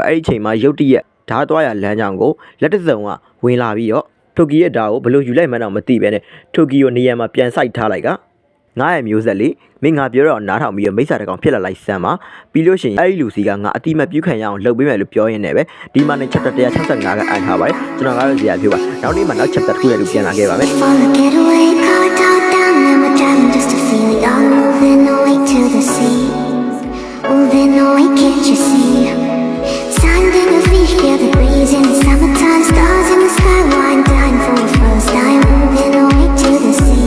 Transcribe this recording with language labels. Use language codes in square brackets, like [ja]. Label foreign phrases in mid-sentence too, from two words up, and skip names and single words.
[my] အဲ့ဒီချိန်မှာရုတ်တရက်ဓာတ်သွားရလမ်းကြောင်းကိုလက်တစ်စုံကဝင်လာပြီးတော့ထိုကီရဲ့ဓာတ်ကိုဘယ်လိုယူလိုက်မှန်းတော့မသိပဲနဲ့ထိုကီကိုနေရာမှာပြန်စိုက်ထားလိုက်ကငါရဲ့မျိုးဆက်လေးမင်းငါပြောတော့နားထောင်ပြီးတော့မိစ္ဆာတကောင်ဖြစ်လာလိုက်စမ်းပါပြီးလို့ရှိရင်အဲ့ဒီလူစီကငါအတိမပြုခံရအောင်လုပ်ပေးမယ်လို့ပြောရင်းနဲ့ပဲဒီမှာနဲ့ chapter 165ကအန်ထားပါတယ်ကျွန်တော်ကတော့ဇေယျပြောပါနောက်နေ့မှာနောက် chapter တစ်ခုနဲ့လူပြန်လာခဲ့ပါမယ် [en] Moving away, can't you see? Sand in your feet, feel the breeze in the summertime. Stars in the sky, wine time for the first time. Moving away to the sea.